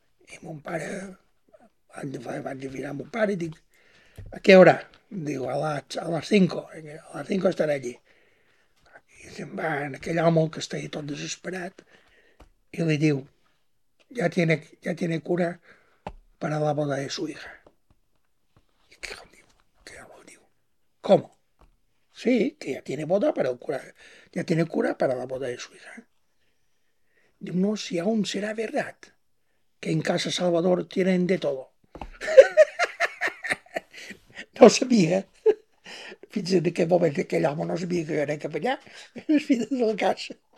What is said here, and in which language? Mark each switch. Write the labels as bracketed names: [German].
[Catalan] I mon pare, vaig a mirar mon pare i dic, a què hora? [Spanish] Digo, a las cinco estaré allí. [Catalan] I se'n va en aquell home que estava tot desesperat i li diu, [Spanish] ja tiene cura para la boda de su hija. [Catalan] I què em diu? Què em diu? Com? [Spanish] Sí, que ja tiene boda para el cura. Ja tiene cura para la boda de su hija. Diu, no, si aún será verdad que en casa Salvador tienen de todo. [Catalan] No sabia, fins en aquell moment, aquell home no sabia que era capellà, les filles del cas.